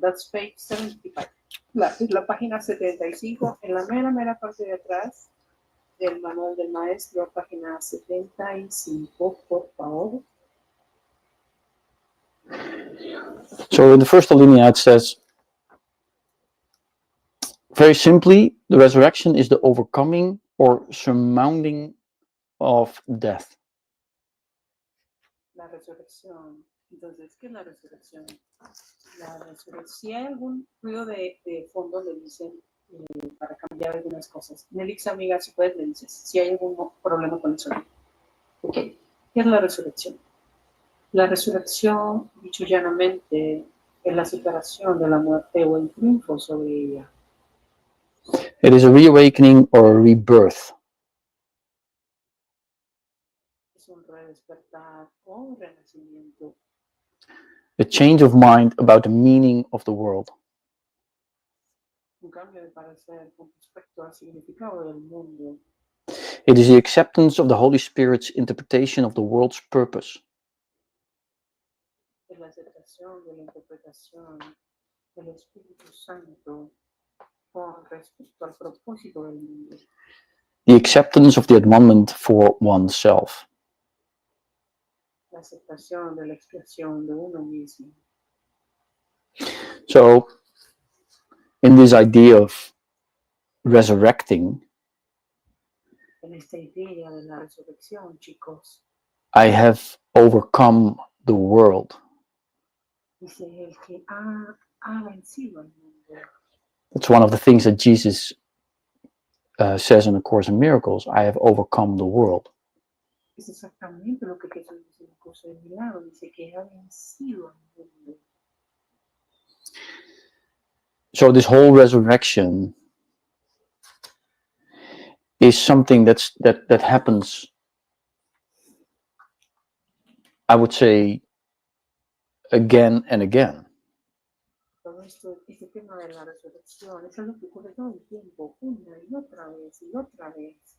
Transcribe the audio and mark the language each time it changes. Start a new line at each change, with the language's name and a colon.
English: That's page 75.
Spanish: La página 75, en la mera parte de atrás del manual del maestro, página 75, por favor.
English: So in the first alinea it says, very simply, the resurrection is the overcoming or surmounting of death.
Spanish: La resurrección. Entonces, ¿qué es la resurrección? La resurrección. Si hay algún ruido de fondo, le dicen para cambiar algunas cosas. Nelix, amiga, si puedes, le dices si hay algún problema con el sonido. Ok. ¿Qué es la resurrección? La resurrección, dicho llanamente, es la superación de la muerte o el triunfo sobre ella.
English: It is a reawakening or a rebirth.
Spanish: Es un redespertar o un renacimiento.
English: A change of mind about the meaning of the world.
Spanish: Un cambio de parecer con respecto al significado del mundo.
English: It is the acceptance of the Holy Spirit's interpretation of the world's purpose.
Spanish: Es la aceptación de la interpretación del Espíritu Santo con respecto al propósito del mundo.
English: The acceptance of the atonement for oneself.
Spanish: La aceptación de la expresión de uno mismo.
English: So, in this idea of resurrecting,
Spanish: En esta idea de la resurrección, chicos,
English: I have overcome the world.
Spanish: dice el que ha vencido al mundo.
English: That's one of the things that Jesus says in the Course in Miracles. I have overcome the world.
Spanish: Es exactamente lo que Jesús dice en el curso de Milagros, dice que ha vencido al mundo.
English: So this whole resurrection is something that happens, I would say, again and again.
Spanish: Todo esto, este tema de la resurrección, es algo que ocurre todo el tiempo, una y otra vez y otra vez.